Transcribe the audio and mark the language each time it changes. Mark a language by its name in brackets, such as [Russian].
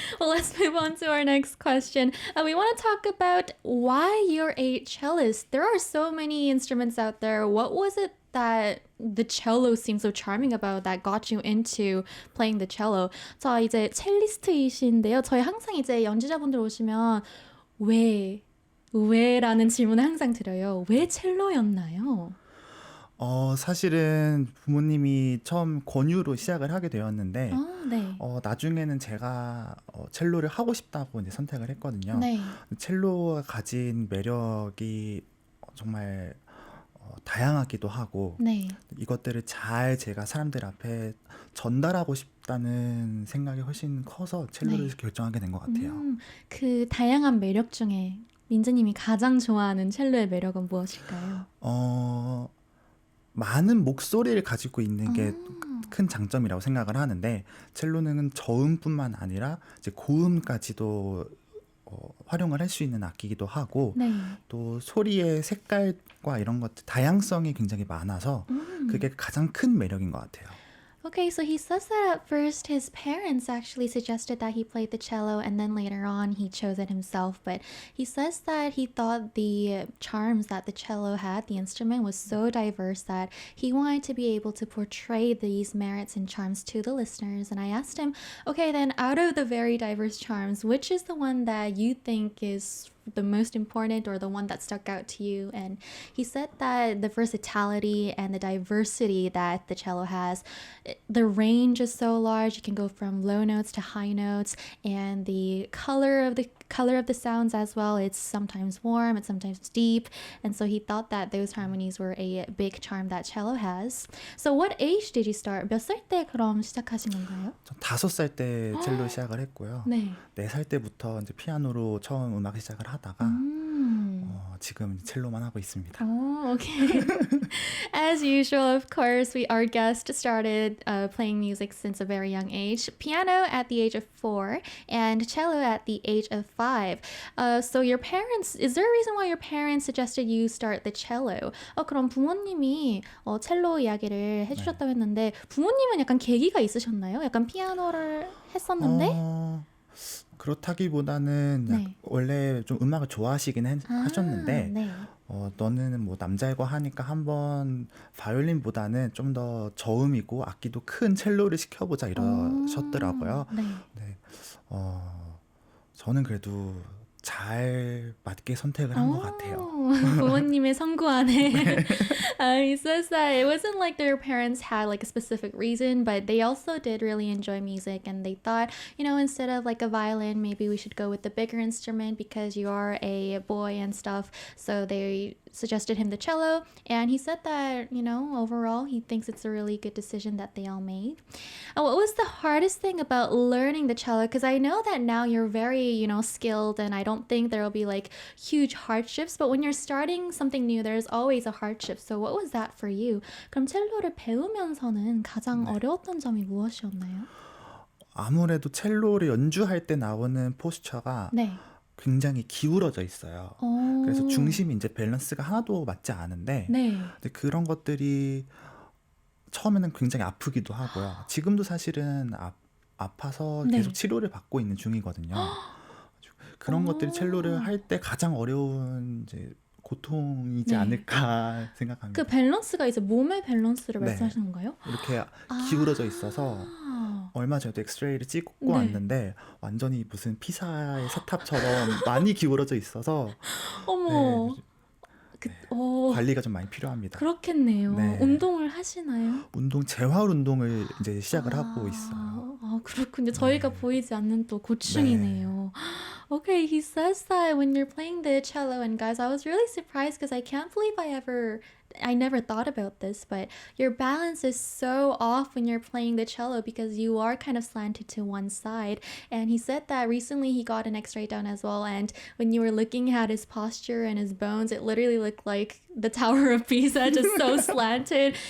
[English] Well, let's move on to our next question. We want to talk about why you're a cellist. There are so many instruments out there. What was it that the cello seems so charming about that got you into playing the cello? [Korean] 저 이제 첼리스트이신데요. 저희 항상 이제 연주자분들 오시면 왜라는 질문을 항상 드려요. 왜 첼로였나요? 사실은 부모님이 처음 권유로 시작을 하게 되었는데 네. 나중에는 제가 첼로를 하고 싶다고 이제 선택을 했거든요. 네. 첼로가 가진 매력이 정말 다양하기도 하고 네. 이것들을 잘 제가 사람들 앞에 전달하고 싶다는 생각이 훨씬 커서 첼로를 네. 결정하게 된 것 같아요. 그 다양한 매력 중에 민재님이 가장 좋아하는 첼로의 매력은 무엇일까요? 많은 목소리를 가지고 있는 게 큰 장점이라고 생각을 하는데 첼로는 저음뿐만 아니라 이제 고음까지도 활용을 할 수 있는 악기이기도 하고 네. 또 소리의 색깔과 이런 것들 다양성이 굉장히 많아서 그게 가장 큰 매력인 것 같아요. [English] Okay, so he says that at first his parents actually suggested that he played the cello and then later on he chose it himself. But he says that he thought the charms that the cello had, the instrument, was so diverse that he wanted to be able to portray these merits and charms to the listeners. And I asked him, okay, then out of the very diverse charms, which is the one that you think is the most important or the one that stuck out to you? And he said that the versatility and the diversity that the cello has, the range is so large. You can go from low notes to high notes, and the color of the color of the sounds as well. It's sometimes warm, it's sometimes deep. And so he thought that those harmonies were a big charm that cello has. So what age did you start? [Korean] 몇 살 때 그럼 시작하신 건가요? 전 5살 때 첼로 시작을 했고요. 네. 4살 때부터 이제 피아노로 처음 음악 시작을 하다가 지금 첼로만 하고 있습니다. [English] Oh, okay. As usual, of course, our guest started playing music since a very young age. Piano at the age of 4 and cello at the age of 5. So your parents, is there a reason why your parents suggested you start the cello? [Korean] 그럼 부모님이 첼로 이야기를 해주셨다고 했는데 부모님은 약간 계기가 있으셨나요? 약간 피아노를 했었는데? 그렇다기보다는 네. 원래 좀 음악을 좋아하시긴 하셨는데 네. 너는 뭐 남자이고 하니까 한번 바이올린보다는 좀 더 저음이고 악기도 큰 첼로를 시켜보자 이러셨더라고요. 네. 네. 저는 그래도 잘 맞게 선택을 한 것 같아요. 부모님의 선구 안에. [English] He says that it wasn't like their parents had like a specific reason, but they also did really enjoy music and they thought, instead of like a violin, maybe we should go with the bigger instrument because you are a boy and stuff. So they suggested him the cello, and he said that, overall he thinks it's a really good decision that they all made. And what was the hardest thing about learning the cello? Because I know that now you're very, skilled, and I don't think there will be like huge hardships, but when you're starting something new, there's always a hardship. So what was that for you? [Korean] 그럼 첼로를 배우면서는 가장 어려웠던 점이 무엇이었나요? 아무래도 첼로를 연주할 때 나오는 포스처가 네. 굉장히 기울어져 있어요. 그래서 중심이 이제 밸런스가 하나도 맞지 않은데 네. 근데 그런 것들이 처음에는 굉장히 아프기도 하고요. 지금도 사실은 아파서 네. 계속 치료를 받고 있는 중이거든요. 그런 것들이 첼로를 할 때 가장 어려운 이제 고통이지 네. 않을까 생각합니다. 그 밸런스가 이제 몸의 밸런스를 네. 말씀하시는 건가요? 이렇게 기울어져 있어서 얼마 전에도 엑스레이를 찍고 네. 왔는데 완전히 무슨 피사의 사탑처럼 많이 기울어져 있어서 어머. 관리가 좀 많이 필요합니다. 그렇겠네요. 네. 운동을 하시나요? 재활 운동을 이제 시작을 하고 있어요. 그렇군요. 저희가 보이지 않는 또 고충이네요. [English] Okay, he says that when you're playing the cello, and guys, I was really surprised because I can't believe I never thought about this, but your balance is so off when you're playing the cello because you are kind of slanted to one side. And he said that recently he got an X-ray done as well, and when you were looking at his posture and his bones, it literally looked like the Tower of Pisa, just so slanted.